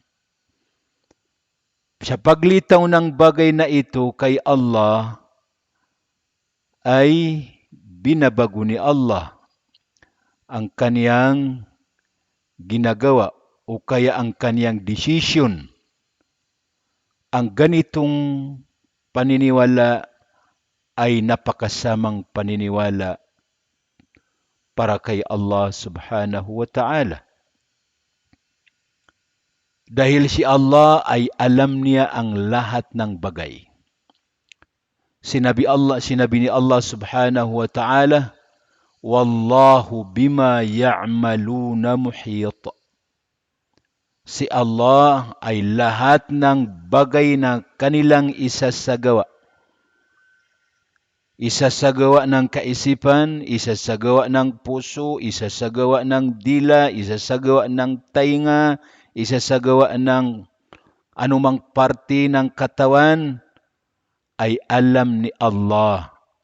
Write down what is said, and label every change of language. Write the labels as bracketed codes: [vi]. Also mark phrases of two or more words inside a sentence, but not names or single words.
[tl] Sa paglitaw ng bagay na ito kay Allah, ay binabago ni Allah ang kaniyang ginagawa o kaya ang kaniyang decision. Ang ganitong paniniwala ay napakasamang paniniwala para kay [ar] الله سبحانه وتعالى. [tl] Dahil si Allah ay alam niya ang lahat ng bagay. Sinabi ni [ar] الله سبحانه وتعالى، والله بما يعملون محيط. [tl] Si Allah ay lahat ng bagay na kanilang isasagawa. Isasagawa ng kaisipan, isasagawa ng puso, isasagawa ng dila, isasagawa ng tainga, isasagawa ng anumang parte ng katawan, ay alam ni Allah.